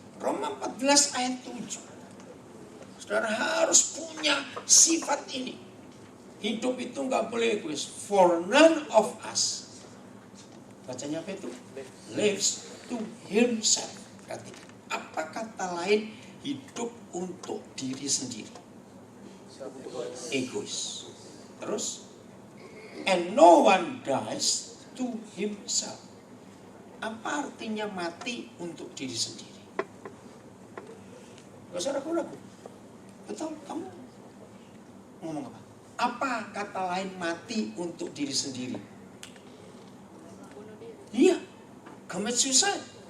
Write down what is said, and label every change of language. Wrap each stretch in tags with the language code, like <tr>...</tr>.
<id>Roma 14 ayat 7. Saudara harus punya sifat ini. Hidup itu nggak boleh egois.</id> <en>For none of us.</en> <id>Bacanya apa itu?</id> <en>Lives to himself.</en> <id>Perhatikan. Apa kata lain? Hidup untuk diri sendiri. Egois.</id> <en>Terus, and no one dies to himself.</en> <id>Apa artinya mati untuk diri sendiri? Gak usah ragu-ragu. Betul, kamu ngomong apa? Apa kata lain mati untuk diri sendiri? Iya,</id> <en>commit suicide.</en>